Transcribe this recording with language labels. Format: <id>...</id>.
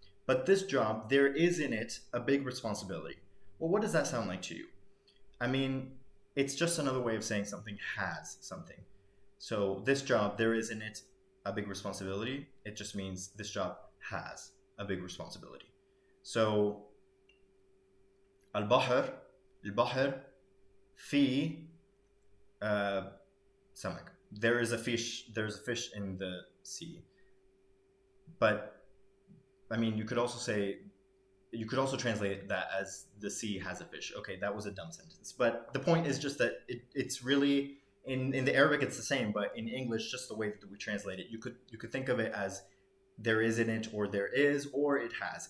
<en>But this job, there is in it a big responsibility. Well, what does that sound like to you? I mean, it's just another way of saying something has something. So this job, there is in it a big responsibility. It just means this job has a big responsibility.</en> <ar>So البحر في سمك.</ar> <en>There's a fish in the sea. But I mean, you could also translate that as the sea has a fish. Okay, that was a dumb sentence. But the point is just that it's really in the Arabic it's the same, but in English, just the way that we translate it, you could think of it as there is in it, or there is, or it has.</en>